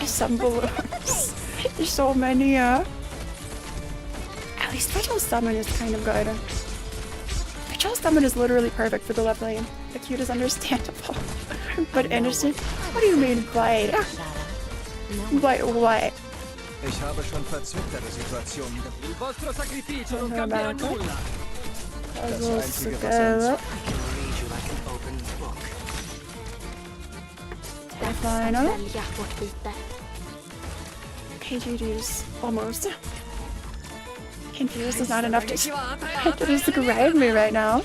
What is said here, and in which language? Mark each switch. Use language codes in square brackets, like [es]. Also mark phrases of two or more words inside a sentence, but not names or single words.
[en] There's some balloons. There's so many, At least Ritual Summon is kind of good. Ritual Summon is literally perfect for the left lane. The cute is understandable. But innocent? What do you mean, bite? Bite what? [de] Ich habe schon verzwicktere Situationen. [it] Il vostro sacrificio non cambierà nulla. [en] Puzzles together. Final. [sv] Välja bort bitar. [en] KGG's almost. Confused is not enough to describe me right now.